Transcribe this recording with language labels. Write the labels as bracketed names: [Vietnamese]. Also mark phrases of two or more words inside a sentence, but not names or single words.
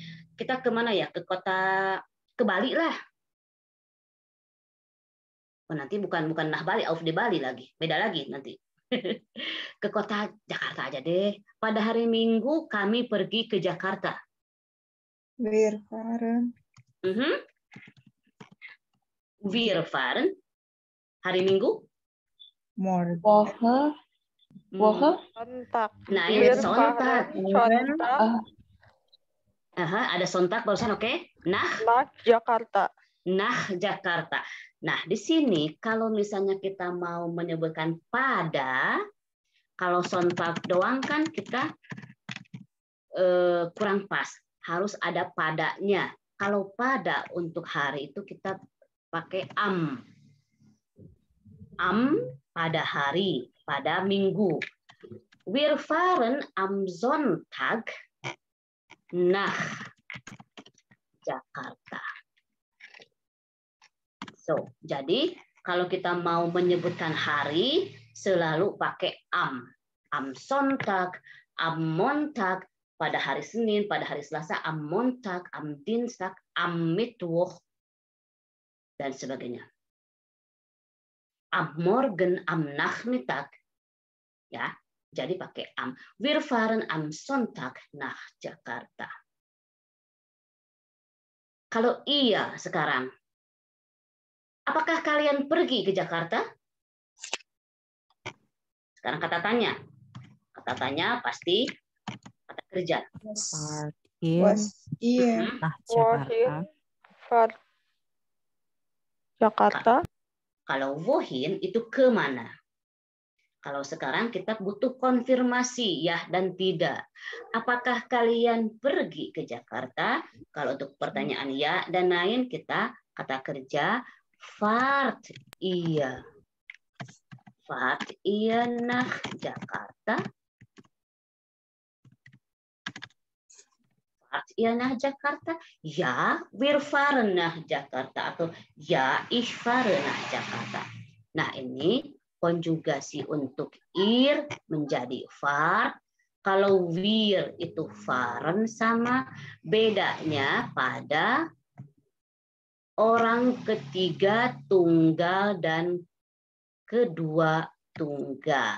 [Indonesian] Kita kemana ya? Ke Bali lah. Oh, nanti bukan nah Bali, auf di Bali lagi. Beda lagi nanti. Ke kota Jakarta aja deh. Pada hari Minggu kami pergi ke Jakarta. [German] Wir fahren. Wir fahren. [Indonesian] Hari Minggu? [German] Morgen. Woche. Sonntag. [Indonesian] Nah, ini Sonntag. [German] Sonntag. [Indonesian] Ada Sonntag barusan, oke? Nach [German] Jakarta. [Indonesian] Nah, Jakarta. Nah, di sini kalau misalnya kita mau menyebutkan pada, kalau Sonntag doang kan kita kurang pas. Harus ada padanya. Kalau pada untuk hari itu kita pakai am. Am pada hari, pada minggu. [German] Wir fahren am Sonntag nach Jakarta. [English] So, [Indonesian] jadi kalau kita mau menyebutkan hari selalu pakai am. [German] Am Sonntag, am Montag, [Indonesian] pada hari Senin, pada hari Selasa, [German] am Montag, am Dienstag, am Mittwoch, [Indonesian] dan sebagainya. [German] Am Morgen, am Nachmittag, [Indonesian] ya, jadi pakai am. [German] Wir fahren am Sonntag nach Jakarta. [Indonesian] Kalau iya sekarang, apakah kalian pergi ke Jakarta? Sekarang kata tanya. Kata tanya pasti kata kerja. Jakarta. Kalau wohin itu ke mana? Kalau sekarang kita butuh konfirmasi ya dan tidak. Apakah kalian pergi ke Jakarta? Kalau untuk pertanyaan ya dan lain kita kata kerja fahrt iya. [German] Fahrt iya nach Jakarta. Fahrt ihr nach Jakarta? Ja, wir fahren nach Jakarta. [Indonesian] Atau [German] ja, ich fahre nach Jakarta. [Indonesian] Nah, ini konjugasi untuk ir menjadi fahrt. Kalau wir itu fahren sama, bedanya pada orang ketiga tunggal dan kedua tunggal.